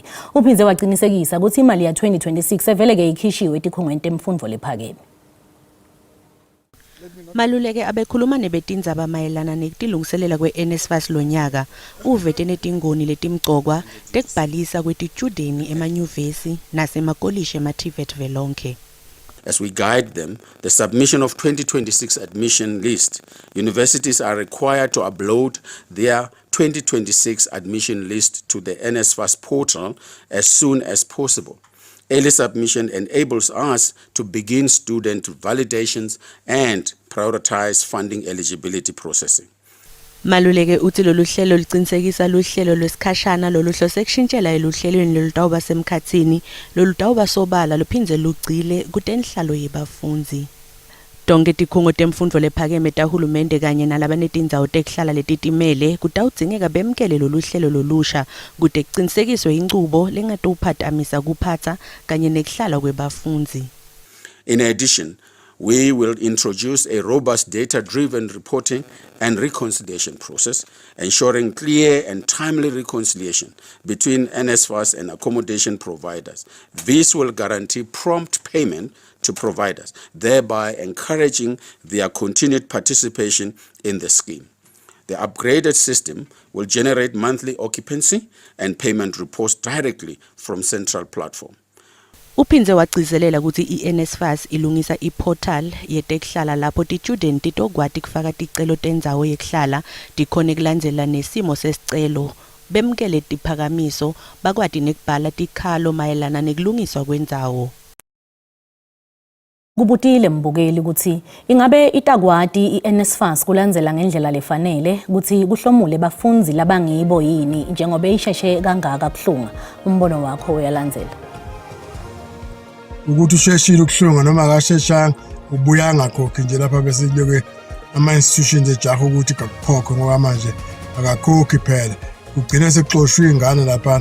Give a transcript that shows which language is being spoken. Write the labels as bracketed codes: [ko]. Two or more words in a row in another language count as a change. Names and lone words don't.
[ss] Uphinze waqinisekisa ukuthi imali ya 2026 evele ke ikhishiwe tikhungweni temfundo lephakeme. Maluleke abekhuluma nebetindzaba mayelana nekutilungiselela kwe-NSFAS lonyaka uvete netingoni letimgcokwa tekubhalisa kwetitshudeni emanyuvesi nasemakolishi ema-TVET velonke. [en] As we guide them, the submission of 2026 admission list, universities are required to upload their 2026 admission list to the NSFAS portal as soon as possible. Early submission enables us to begin student validations and prioritize funding eligibility processing. [ss] Maluleke uthi lolu hlelo liqinisekisa luhlelo lwesikhashana loluhlose kushintshela eluhlelweni lolutawuba semkhatsini lolutawuba sobala luphindze lugcile kutenhlalo yebafundzi. Tonke tikhungo temfundo lephakeme tahulumende kanye nalabanetindzawo tekuhlala letitimele kutawudzingeka bemkele lolu hlelo lolusha kute kuqinisekiswe incubo lengatophatamisa kuphatsa kanye nekuhlala kwebafundzi. [en] In addition, we will introduce a robust data-driven reporting and reconciliation process, ensuring clear and timely reconciliation between NSFAS and accommodation providers. This will guarantee prompt payment to providers, thereby encouraging their continued participation in the scheme. The upgraded system will generate monthly occupancy and payment reports directly from central platform. [ss] Uphinze wagcizelela ukuthi i-NSFAS ilungisa iportal yetekuhlala lapho ti-student titokwati kufaka ticelo tendzawo yekuhlala tikhone kulandzela nesimo sesicelo bemkele tiphakamiso bakwati nekubhala tikhalo mayelana nekulungiswa kwendzawo. Kubutile mbukeli ukuthi ingabe itakwati i-NSFAS kulandzela ngendlela lefanele ukuthi kuhlomule bafundzi labangibo yini njengoba isheshe kangaka kuhlunga. Umbono wakho uyalandzela. [zu] Ukuthi usheshile ukuhlunga noma akasheshanga ubuya angakhokhi nje lapha bese kuleke ama-institutions ejaha ukuthi kakukhokhe ngoba manje akakhokhi phela kugcina sekuxoshwa ingane lapha.